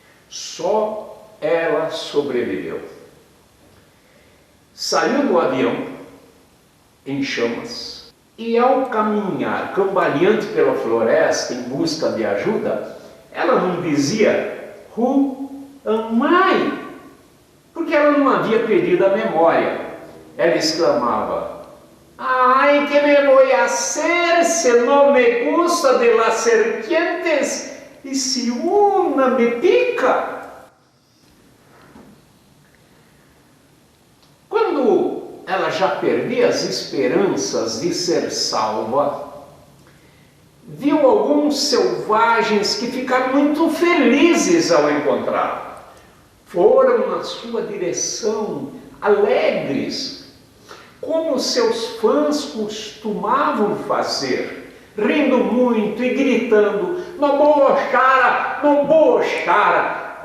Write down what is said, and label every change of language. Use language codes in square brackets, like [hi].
[pt] Só ela sobreviveu. Saiu do avião em chamas e, ao caminhar cambaleante pela floresta em busca de ajuda, ela não dizia [en] "Who am I?", [pt] porque ela não havia perdido a memória. Ela exclamava: [es] "Ay, que me voy a hacer se no me gusta de las serpientes y si una me pica?". [pt] Quando ela já perdia as esperanças de ser salva, viu alguns selvagens que ficaram muito felizes ao encontrá-la. Foram na sua direção, alegres, como seus fãs costumavam fazer, rindo muito e gritando "No bochara, no bochara".